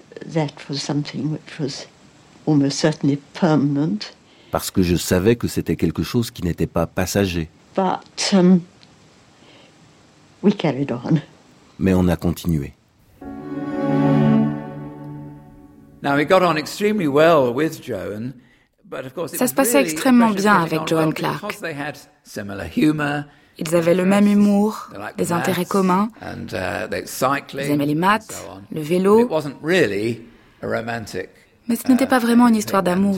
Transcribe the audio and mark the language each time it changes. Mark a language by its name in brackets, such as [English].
[English] That was something which was almost certainly permanent. [French] Parce que je savais que c'était quelque chose qui n'était pas passager. [English] But we carried on. [French] Mais on a continué. [English] Now we got on extremely well with Joan. But of course, [French] ça se passait extrêmement bien avec Joan Clark. [English] Because they had similar humor. [French] Ils avaient le même humour, des intérêts communs, ils aimaient les maths, le vélo. Mais ce n'était pas vraiment une histoire d'amour.